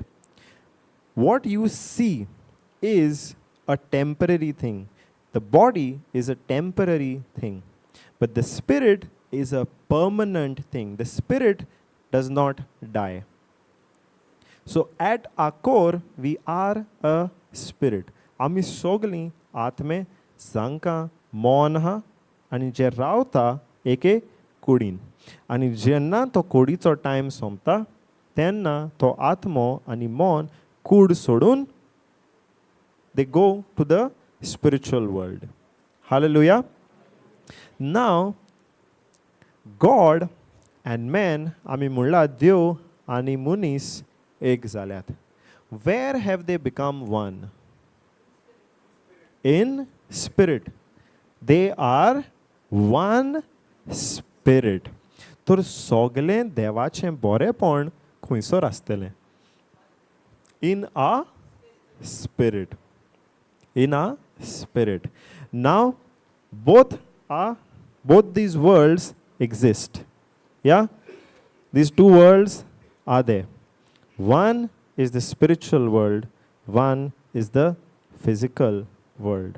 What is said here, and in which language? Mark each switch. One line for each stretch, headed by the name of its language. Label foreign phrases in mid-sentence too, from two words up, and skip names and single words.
English: What you see is a temporary thing. The body is a temporary thing. But the spirit is a permanent thing. The spirit does not die. So at our core, we are a spirit.
Konkani: आमी सगळीं आत्मे जांकां मन आहा आनी जे रावता एके कुडीन. आनी जेन्ना तो कुडीचो टायम सोंपता तेन्ना तो आत्मो आनी मन कूड सोडून
English: they go to the spiritual world. Hallelujah. Now, God and man,
Konkani: आमी म्हणला देव आनी मनीस एक जाल्यात.
English: Where have they become one? In spirit. They are one spirit.
Konkani: तर सगळें देवाचें बरेपण खंयसर आसतलें?
English: In a spirit. In a spirit. Now, both these worlds exist. Yeah? These 2 worlds are there. One is the spiritual world. One is the physical world.